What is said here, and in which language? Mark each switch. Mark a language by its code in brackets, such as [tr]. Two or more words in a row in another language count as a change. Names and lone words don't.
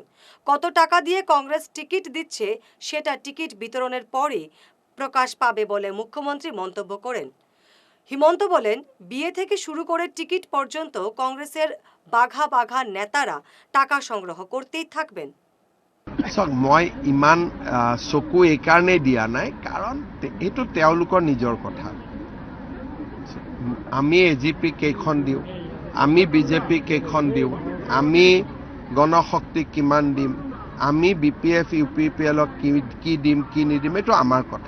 [bn] কত টাকা দিয়ে কংগ্রেস টিকিট দিচ্ছে সেটা টিকিট বিতরণের পরই প্রকাশ পাবে বলে মুখ্যমন্ত্রী মন্তব্য করেন। হিমন্ত বলেন, বিয়ে থেকে শুরু করে টিকিট পর্যন্ত কংগ্রেসের বাঘা বাঘা নেতারা টাকা সংগ্রহ করতেই থাকবেন। [as] মই ইমান চকু এই কাৰণে দিয়া নাই, কাৰণ এইটো তেওঁলোকৰ নিজৰ কথা। আমি এজিপি কেইখন দিওঁ, আমি বিজেপি কেইখন দিওঁ, আমি গণশক্তি কিমান দিম, আমি BPF UPPL কি দিম কি নিদিম, এইটো আমাৰ কথা।